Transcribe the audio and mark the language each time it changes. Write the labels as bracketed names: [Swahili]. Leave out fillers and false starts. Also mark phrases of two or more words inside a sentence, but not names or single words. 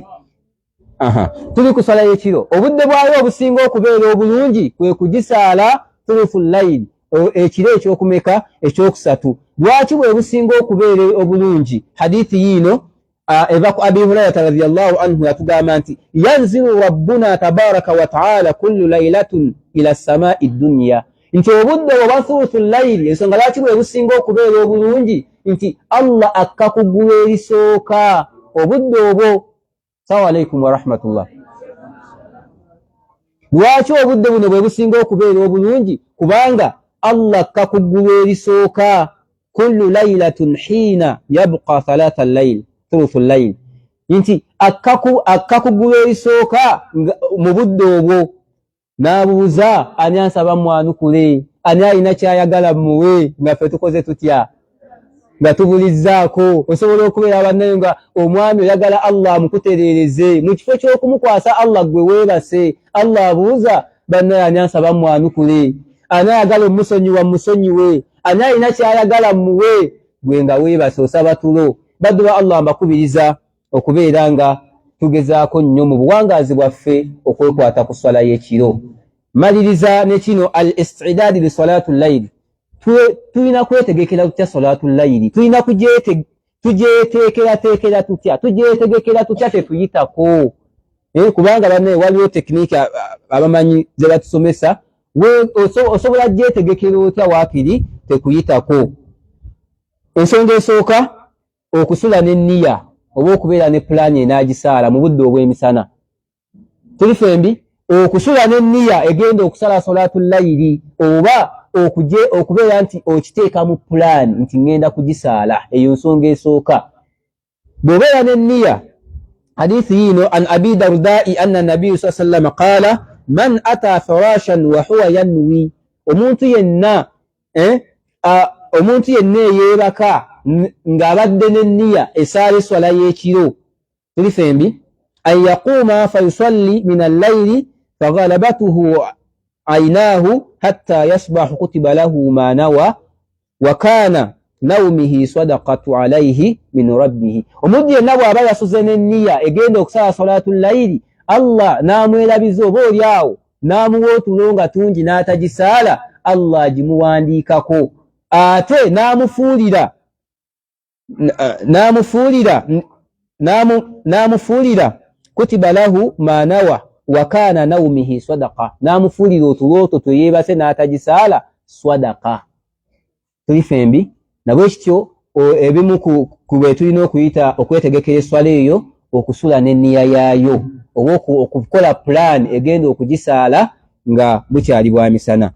[Ganda] Tuli ku swala y'ekiro, obudde bwayo obusinga okubeera obulungi kwe kugisaala [Arabic] ثلث الليل, [Ganda] ekiro ekyokumeka, ekyokusatu. Lwaki bwe businga okubeera obulungi? Hadithi yino eva ku [Arabic] Abi Hurairata رضي الله عنه [Ganda] yatugamba nti [Arabic] ينزل ربنا تبارك وتعالى كل ليلة إلى السماء الدنيا, [Ganda] nti obudde obwa [Arabic] ثلث الليل, [Ganda] ensonga lwaki bwe businga okubeera obulungi nti Allah akka ku ggulu erisooka obudde obwo. [Arabic] السلام عليكم ورحمة الله. [Ganda] Lwaki obudde buno bwe businga okubeera obulungi? Kubanga Allah akka ku ggulu erisooka [Arabic] كل ليلة حين يبقى ثلث الليل ثلث الليل, [Ganda] nti akka ku ggulu erisooka mu budde obwo. N'abuuza ani ansaba mwanukule, ani alina kyayagala muwe, nga ffe tukoze tutya nga tubulizzaako. Osobola okubeera bannayo nga omwami oyagala Allah amukutereereze, mu kifo ky'okumukwasa Allah gwe weebase, Allah abuuza bannayo ani ansaba mwanukule, ani ayagala omusonyiwa musonyiwe, ani alina kyayagala muwe, gwe nga weebase osaba tulo. baddu ba Allah mbakubiriza okubeera nga tugezaako nnyo mu buwangazi bwaffe okwekwata ku swala y'ekiro. Maliriza ne kino [Arabic] الاستعداد لصلاة الليل. [Ganda] Tulina kwetegekera tutya [Arabic] صلاة الليل, [Ganda] tulina tujeteekera tutya tetuyitako. Kubanga banne waliwo tekiniki abamanyi ze batusomesa, osobola gyetegekera otya waakiri tekuyitako. Ensonga esooka okusula n'enniya oba okubeera ne pulaani enaagisaala mu budde obw'emisana. Tuli fembi okusula n'enniya egenda okusala [Arabic] صلاة الليل [Ganda] oba okubeera nti okiteeka mu pulaani nti ngenda kugisaala, eyo nsonga esooka. Bw'obeera n'enniya, hadithi yino [Arabic] عن أبي الدرداء أن النبي صلى الله عليه وسلم قال من أتى فراشه وهو ينوي, [Ganda] omuntu yenna eyeebaka ng'abadde n'enniya esaala eswala y'ekiro. Tuli fembi [Arabic] أن يقوم فيصلي من الليل فغلبته عيناه حتى يصبح كتب له ما نوى وكان نومه صدقة عليه من ربه. [Ganda] Omuntu yenna bw'aba yasuze n'enniya egenda okusala [Arabic] صلاة الليل, [Ganda] Allah n'amwerabiza oba oliawo n'amuwa otulo nga tungi n'atagisaala, Allah agimuwandiikako ate n'amufuulira [Arabic] كتب له ما نوى وكان نومه صدقة, [Ganda] n'amufuulira otulooto twe yeebase n'atagisaala sadaqa. Tuli fembi nabwe kityo ebimu ku bwe tulina okwetegekera eswala eyo okusula n'enniya yaayo oba okukola plan egenda okugisaala nga bukyali bwa misana.